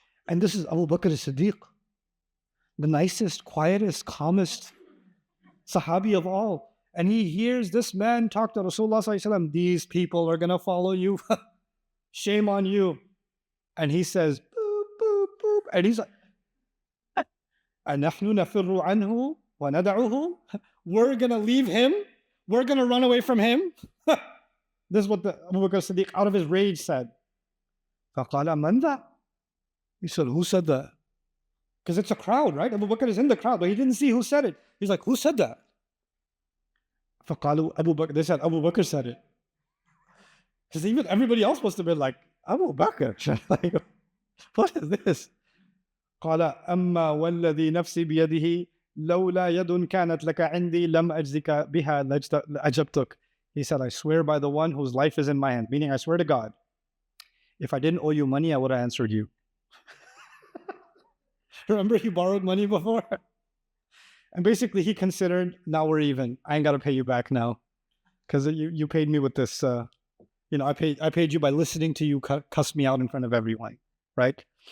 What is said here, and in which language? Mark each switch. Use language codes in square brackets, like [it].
[en] And this is Abu Bakr as-Siddiq, the nicest, quietest, calmest Sahabi of all. And he hears this man talk to Rasulullah sallallahu alaihi wasallam, these people are going to follow you. Shame on you. And he says, boop, boop, boop. And he's like, [ar] أَنَحْنُ نَفِرُّ عَنْهُ وَنَدَعُهُ. [en] We're going to leave him. We're going to run away from him. This is what the Abu Bakr as-Siddiq out of his rage said. [ar] فَقَالَ مَنْ ذَا? [en] He said, who said that? Because it's a crowd, right? Abu Bakr is in the crowd, but he didn't see who said it. He's like, who said that? [ar] فَقَالُوا [en] Abu Bakr. They said, Abu Bakr said it. Because even everybody else must have been like, Abu Bakr. Like, what is this? [ar] قال أما والذي نفسي بيده لولا يد كانت لك عندي لم أجزك بها لأجبتك. [en] He said, I swear by the one whose life is in my hand, meaning I swear to God, if I didn't owe you money, I would have answered you. Remember he borrowed money before? And basically he considered, now we're even. I ain't got to pay you back now. Because you paid me with this, I paid you by listening to you cuss me out in front of everyone, right?